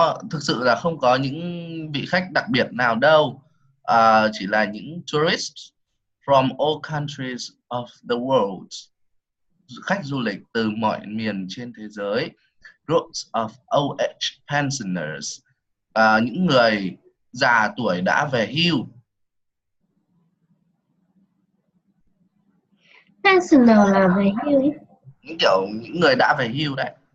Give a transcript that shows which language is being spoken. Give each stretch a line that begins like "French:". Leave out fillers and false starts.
Vietnamese: Thực sự là không có những vị khách đặc biệt nào đâu. Chỉ là những
English: tourists from all countries of the world.
Vietnamese: Khách du lịch từ mọi miền trên thế giới.
English: Groups of old age pensioners.
Vietnamese: Những người già tuổi đã về hưu. Pensioner là về hưu. Những người đã về hưu đấy.